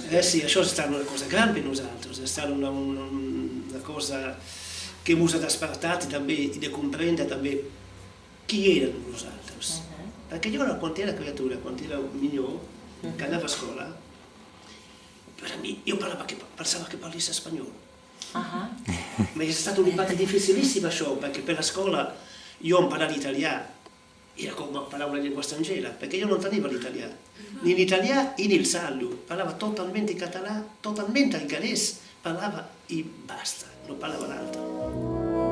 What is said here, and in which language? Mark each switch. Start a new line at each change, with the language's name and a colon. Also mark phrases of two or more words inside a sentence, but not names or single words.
Catalan: Sí, això ha estat una cosa gran per nosaltres, ha estat una cosa que ens ha despertat i de comprendre també qui érem nosaltres. Perquè jo, quan era criatura, quan era millor, que anava a escola, per a mi, jo pensava que parlés espanyol.
Italian: Ma è stato un impatto difficilissimo això, perché per la scuola io imparavo l'italiano, era come parlare una lingua straniera, perché io non tenevo l'italiano, né l'italiano né il sardo, parlava totalmente català, totalmente inglese, parlava e basta, non parlava l'altro.